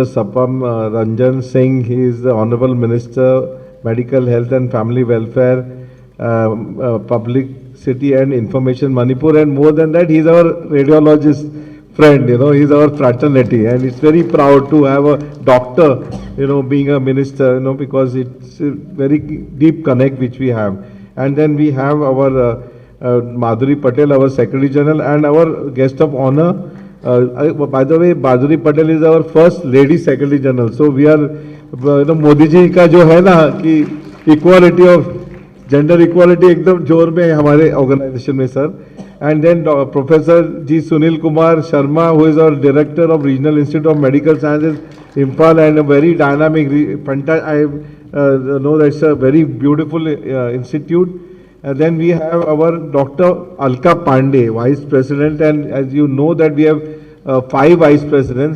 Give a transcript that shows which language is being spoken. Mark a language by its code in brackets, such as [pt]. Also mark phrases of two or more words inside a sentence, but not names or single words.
[en] Sapam Ranjan Singh, he is the Honorable Minister, Medical Health and Family Welfare, Publicity and Information, Manipur, and more than that, he is our radiologist friend, he is our fraternity, and it's very proud to have a doctor, being a minister, because it's a very deep connect which we have. And then we have our Madhuri Patel, our Secretary General, and our guest of honor. By the way, Madhuri Patel is our first lady Secretary General. So we are, [hi] मोदी जी का जो है ना कि [en] equality of gender equality [hi] एकदम जोर में हमारे organization में sir. [en] And then Professor G. Sunil Kumar Sharma, who is our Director of Regional Institute of Medical Sciences, Imphal, and a very dynamic, I know that's a very beautiful institute. Then we have our Dr. Alka Pandey, Vice President, and as you know that we have 5 Vice Presidents.